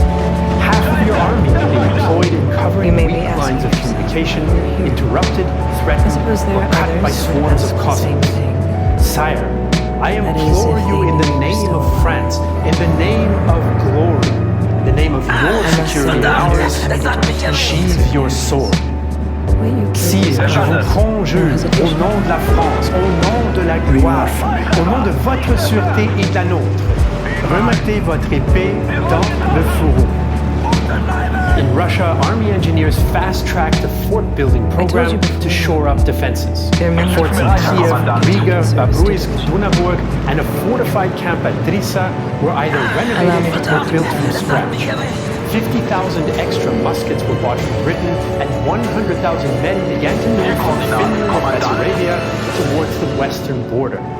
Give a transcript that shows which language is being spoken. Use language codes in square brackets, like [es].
[en] Half of your army will be employed in covering weak lines of communication, interrupted, threatened, or cut by swarms of Cossacks. Sire, I implore you in the name of France, in the name of glory, in the name of your security and ours, sheathe your sword. [fr] Sire, je vous conjure, au nom de la France, au nom de la gloire, au nom de votre sûreté et de la nôtre, remettez votre épée dans le fourreau. [en] In Russia, army engineers fast-tracked the fort-building program to shore up defenses. Forts in Kiev, Riga, Babruisk, Dunaburg, and a fortified camp at Drissa were either renovated or built from scratch. 50,000 extra muskets were bought from Britain, and 100,000 men began to move from Finland and Bessarabia towards the western border.